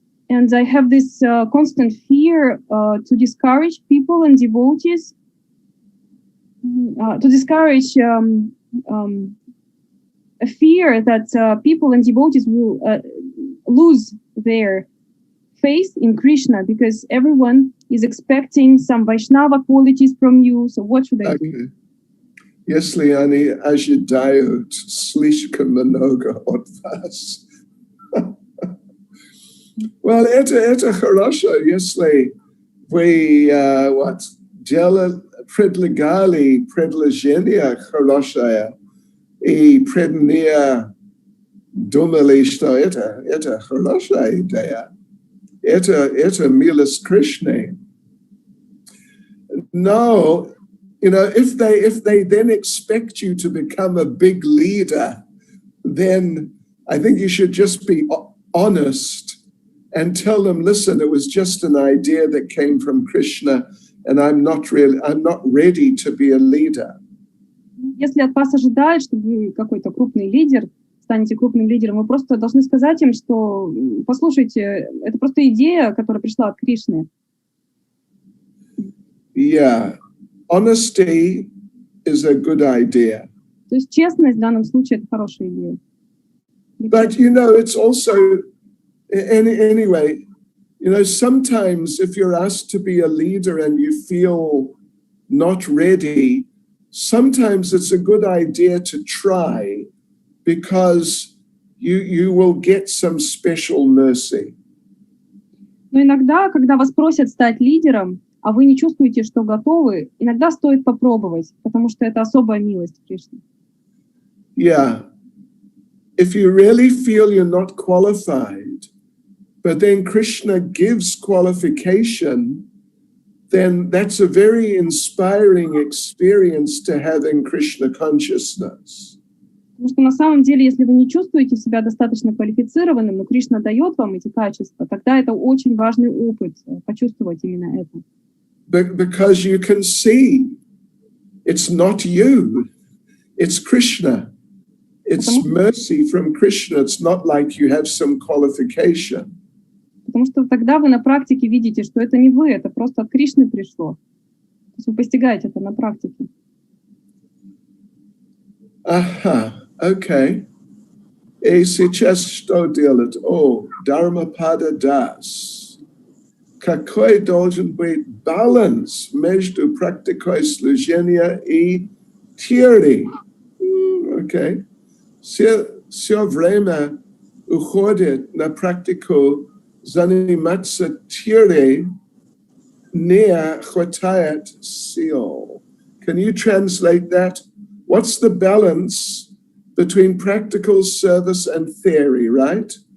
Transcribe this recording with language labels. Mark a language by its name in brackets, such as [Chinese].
[English] And I have this constant fear to discourage people and devotees, to discourage a fear that people and devotees will lose their faith in Krishna because everyone is expecting some Vaishnava qualities from you. So what should I do? [Russian] Если они ожидают слишком много от вас. [English] Well, [Russian] это хорошо, если вы предлагали предложение хорошее и преданные думали, что это хорошая идея. Это милость Кришны. [English] No, if they then expect you to become a big leader, then I think you should just be honest and tell them, listen, it was just an idea that came from Krishna, and I'm not ready to be a leader. [Russian] Если от вас ожидают, что вы какой-то крупный лидер, станете крупным лидером, вы просто должны сказать им, что, послушайте, это просто идея, которая пришла от Кришны. [English] Yeah, honesty is a good idea. [Russian] То есть честность в данном случае это хорошая идея. [English] But it's also anyway. Sometimes if you're asked to be a leader and you feel not ready, sometimes it's a good idea to try because you will get some special mercy. [Russian] Но иногда, когда вас просят стать лидером, а вы не чувствуете, что готовы, иногда стоит попробовать, потому что это особая милость Кришны. [English] Yeah. If you really feel you're not qualified, but then Krishna gives qualification, then that's a very inspiring experience to have in Krishna consciousness. [Russian] Потому что на самом деле, если вы не чувствуете себя достаточно квалифицированным, но Кришна дает вам эти качества, тогда это очень важный опыт, почувствовать именно это. [English] Because you can see it's not you, it's Krishna. It's mercy from Krishna. It's not like you have some qualification. [Russian] Потому что тогда вы на практике видите, что это не вы, это просто от Кришны пришло. То есть вы постигаете это на практике. Ага, окей. И сейчас что делать? Dharmapada Das. Какой должен быть баланс между практикой служения и теорией? Окей. Все время уходит на практику заниматься теорией, не хватает сил. [English] Can you translate that? What's the balance between practical service and theory, right?